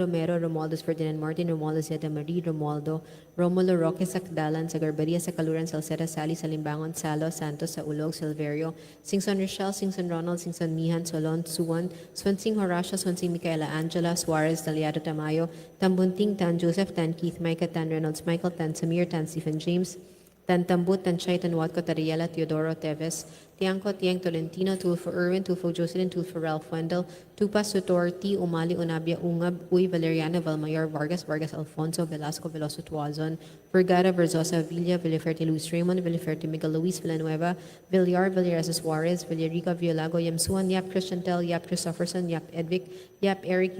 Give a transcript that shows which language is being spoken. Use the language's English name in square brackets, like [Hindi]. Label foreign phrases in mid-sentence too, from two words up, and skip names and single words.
[English] Romero, Romualdez Ferdinand Martin, Romualdo Zeta Marie, Romualdo, Romulo Roque, Sakdalan, Sagarbaria, Sakaluran, Salceda, Sali, Salimbangon, Salo, Santos, Saulog, Silverio, Singson Rochelle, Singson Ronald, Singson Mihan, Solon, Suwan, Swansing Horacio, Swansing Micaela Angela, Suarez, Daliado Tamayo, Tambunting, Tan Joseph, Tan Keith, Micah, Tan Reynolds, Michael, Tan Samir, Tan Stephen James, Tantambut, Tanchay, Tanwatco, Tariela, Teodoro, Teves, Tiangco, Tiang, Tolentino, Tulfo Irwin, Tulfo Jocelyn, Tulfo Ralph Wendell, Tupas, Sutor, T. Umali, Unabia, Ungab, Uy, Valeriana, Valmayor, Vargas, Vargas Alfonso, Velasco, Veloso Tuazon, Vergara, Verzosa, Villa, Villaferte, Luis Raymond, Villaferte, Miguel Luis, Villanueva, Villar, Villaresa Suarez, Villarica, Violago, Yamsuan, Yap Christian Tel, Yap Christopherson, Yap Edvic, Yap Eric, U.